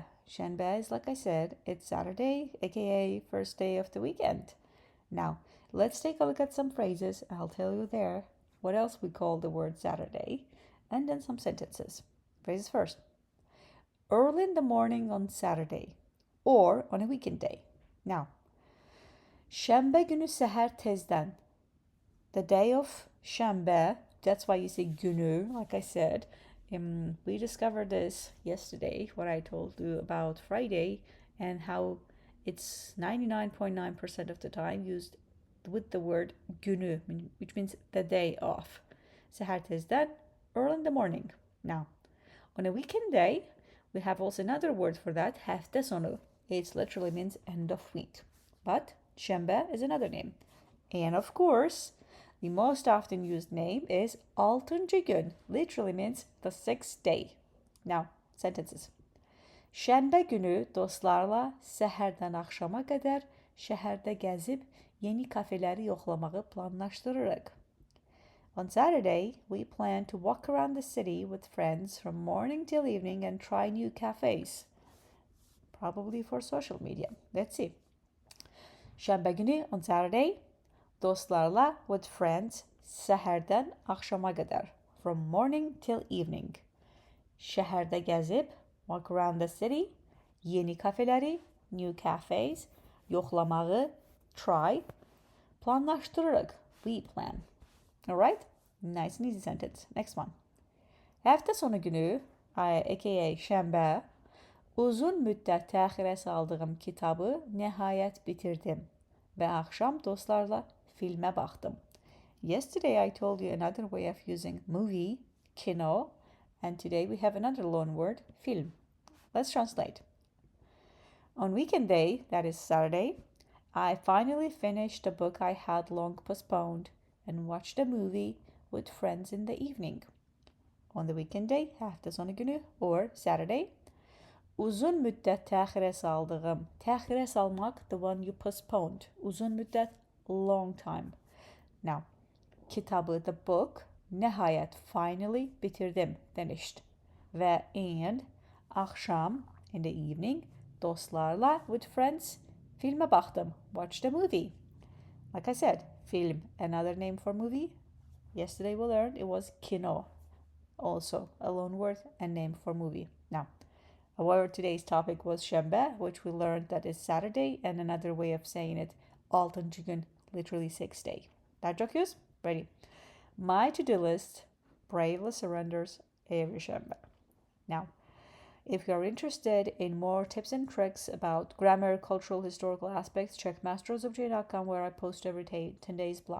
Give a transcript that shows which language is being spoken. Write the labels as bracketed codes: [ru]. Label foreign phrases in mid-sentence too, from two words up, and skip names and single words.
[en] Shanbe is, like I said, it's Saturday, aka first day of the weekend. Now, let's take a look at some phrases. I'll tell you there what else we call the word Saturday, and then some sentences. Phrases first. Early in the morning on Saturday, or on a weekend day. Now, [az] Şembe günü seher tezden. [en] The day of Şembe, that's why you say günü, like I said. We discovered this yesterday, what I told you about Friday, and how it's 99.9% of the time used with the word günü, which means the day of. [az] Seher tezden, [en] early in the morning. Now, on a weekend day, we have also another word for that, [az] hafta sonu. [en] It literally means end of week. But Şembe is another name. And of course, the most often used name is [az] altıncı gün. [en] Literally means the sixth day. Now, sentences. [az] Şembe günü dostlarla səhərdən axşama qədər şəhərdə gəzib yeni kafeleri yoxlamağı planlaşdırırıq. [en] On Saturday, we plan to walk around the city with friends from morning till evening and try new cafes. Probably for social media. Let's see. [az] Şembe günü [en] on Saturday, [az] dostlarla [en] with friends [az] səhərdən axşama qədər, [en] from morning till evening. [az] Şəhərdə gəzib, [en] walk around the city, [az] yeni kafeleri, [en] new cafes, yoxlamağı, try, planlaşdırırıq, we plan. Alright? Nice and easy sentence. Next one. [az] Hafta sonu günü, aka Şembe, uzun müddət təxirə saldığım kitabı nəhayət bitirdim və axşam dostlarla filmə baxdım. [en] Yesterday I told you another way of using movie, kino, and today we have another loan word, film. Let's translate. On weekend day, that is Saturday, I finally finished a book I had long postponed and watched a movie with friends in the evening. On the weekend day, [az] hafta sonu günü, [en] or Saturday, [az] uzun müddət təxirə saldığım. Təxirə salmaq, [en] the one you postponed. [az] Uzun müddət, [en] long time. Now, kitabı, the book, nəhayət, finally, bitirdim, finished. Və and, axşam, in the evening, dostlarla, with friends, [az] filmə baxdım, [en] watched a movie. Like I said, film, another name for movie. Yesterday we learned it was kino, also a loan word and name for movie. Now, however, today's topic was Şembe, which we learned that is Saturday, and another way of saying it, [az] altıncı gün, [en] literally sixth day. That joke is ready. My to-do list bravely surrenders every Şembe. Now, if you are interested in more tips and tricks about grammar, cultural, historical aspects, check masterofgermany.com where I post every 10 days blog.